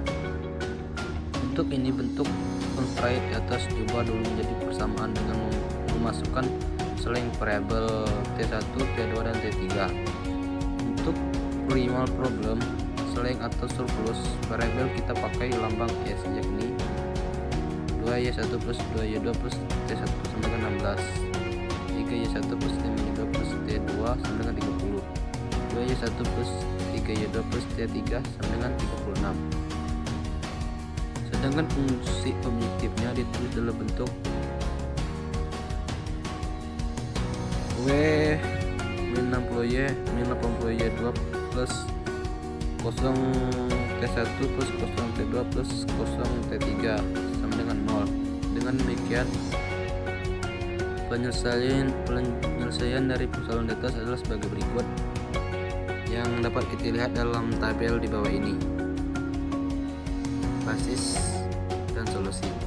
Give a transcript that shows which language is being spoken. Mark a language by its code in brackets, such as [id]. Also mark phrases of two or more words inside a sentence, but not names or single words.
[id] Untuk ini bentuk constraint di atas diubah dulu menjadi persamaan dengan memasukkan slang variabel T1, T2, dan T3. Untuk [en] primal problem, [id] slang atau surplus variabel kita pakai lambang S, yakni 2Y1 plus 2Y2 plus T1 sama dengan 16, 3Y1 plus 5Y2 plus T2 sama dengan 30, 2Y1 plus 3Y2 plus T3 sama dengan 36. Sedangkan fungsi objektifnya ditulis dalam bentuk W min 60Y min 80Y2 plus 0 T1 plus 0 T2 plus 0 T3 sama dengan 0. Dengan demikian penyelesaian dari persoalan di atas adalah sebagai berikut, yang dapat kita lihat dalam tabel di bawah ini. Basis dan solusi.